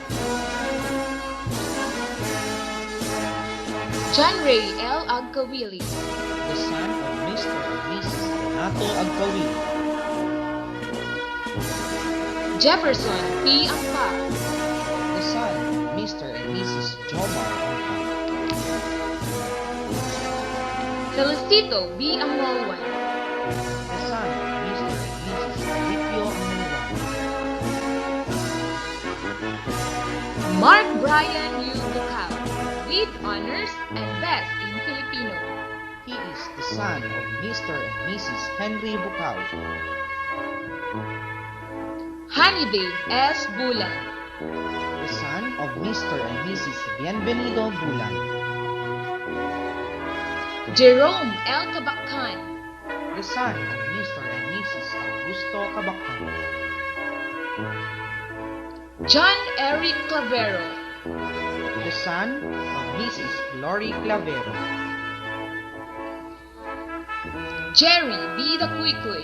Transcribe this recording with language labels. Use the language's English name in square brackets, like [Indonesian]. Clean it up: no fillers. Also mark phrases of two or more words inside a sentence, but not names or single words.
[English] John Ray L. Agkawili. The son of Mr. and Mrs. Renato Agkawili. Jefferson P. Ampa. The son of Mr. and Mrs. Jomar Ampa. Felicito B. Amolwan. The son of Mr. and Mrs. Alipio Amulwan. Mark Brian U. Bukaw, with honors and best in Filipino. He is the son of Mr. and Mrs. Henry Bukaw. Hannibal S. Bulan. The son of Mr. and Mrs. Bienvenido Bulan. Jerome L. Kabakan. The son of Mr. and Mrs. Augusto Cabacan. John Eric Clavero. The son of Mrs. Glory Clavero. Jerry B. Daquicli.